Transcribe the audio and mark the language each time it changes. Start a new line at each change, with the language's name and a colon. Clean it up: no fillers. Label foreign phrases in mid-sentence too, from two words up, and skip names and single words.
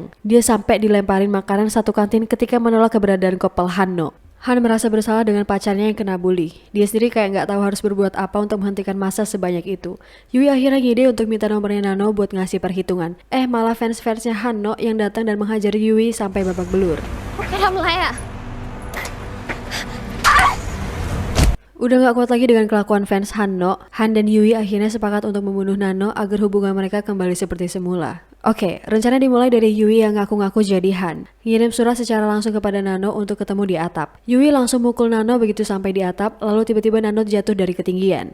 Indonesian: Dia sampai dilemparin makanan satu kantin ketika menolak keberadaan couple Hanno. Han merasa bersalah dengan pacarnya yang kena bully. Dia sendiri kayak nggak tahu harus berbuat apa untuk menghentikan masa sebanyak itu. Yui akhirnya ngide untuk minta nomornya Nano buat ngasih perhitungan. Malah fans-fansnya Hanno yang datang dan menghajar Yui sampai babak belur.
Thai: พวกแกทำอะไรอะ
Indonesian: Udah gak kuat lagi dengan kelakuan fans Hanno, Han dan Yui akhirnya sepakat untuk membunuh Nano agar hubungan mereka kembali seperti semula. Oke, rencana dimulai dari Yui yang ngaku-ngaku jadi Han. Ngirim surat secara langsung kepada Nano untuk ketemu di atap. Yui langsung mukul Nano begitu sampai di atap, lalu tiba-tiba Nano jatuh dari ketinggian.